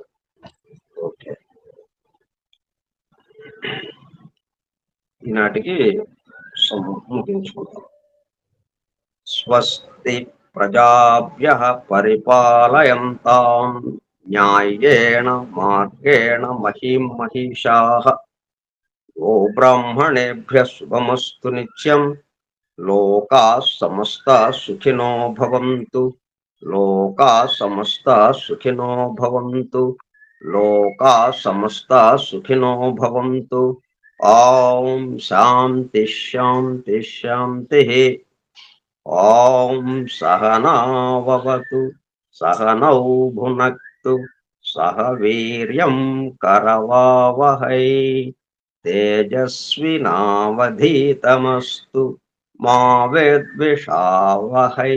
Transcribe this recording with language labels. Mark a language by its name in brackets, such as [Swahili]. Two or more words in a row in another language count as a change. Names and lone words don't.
[Telugu] ఓకే, ఈనాటికి ముగించుకుంటాం. [Sanskrit] స్వస్తి ప్రజాభ్యః పరిపాలయంతాం న్యాయేణ మార్గేణ మహీం మహిషాః ఓ బ్రాహ్మణేభ్యః శుభమస్తు నిత్యం. లోకాః సమస్తాః సుఖినో భవంతు. లోకాః సమస్తాః సుఖినో భవంతు. లోకాః సమస్తాః సుఖినో భవంతు. ఓం శాంతి శాంతి శాంతిః. ఓం సహనావవతు సహనౌ భునక్తు సహ వీర్యం కరవావహై తేజస్వినావధీతమస్తు మా విద్విషావహై.